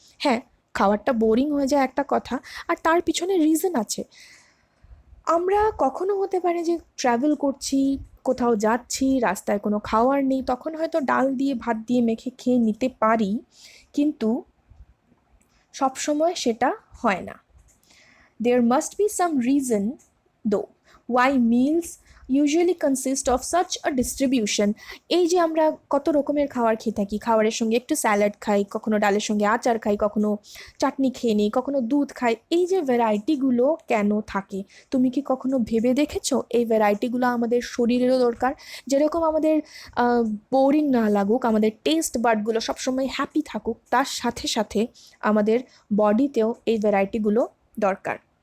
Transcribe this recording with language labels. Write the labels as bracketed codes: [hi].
[bn] হ্যাঁ, খাবারটা বোরিং হয়ে যায় একটা কথা, আর তার পিছনে রিজন আছে। আমরা কখনো হতে পারে যে ট্রাভেল করছি, কোথাও যাচ্ছি, রাস্তায় কোনো খাওয়ার নেই, তখন হয়তো ডাল দিয়ে ভাত দিয়ে মেখে খেয়ে নিতে পারি, কিন্তু সবসময় সেটা হয় না। [en] There must be some reason, though, why meals usually consist of such a distribution. [bn] এই যে আমরা কত রকমের খাবার খেয়ে থাকি, খাবারের সঙ্গে একটু স্যালাড খাই, কখনো ডালের সঙ্গে আচার খাই, কখনো চাটনি খেয়ে নিই, কখনো দুধ খাই, এই যে ভ্যারাইটিগুলো কেন থাকে? তুমি কি কখনো ভেবে দেখেছো এই ভ্যারাইটিগুলো আমাদের শরীরেরও দরকার? যেরকম আমাদের বোরিং না লাগুক, আমাদের টেস্ট বাডগুলো সবসময় হ্যাপি থাকুক, তার সাথে সাথে আমাদের বডিতেও এই ভ্যারাইটিগুলো দরকার।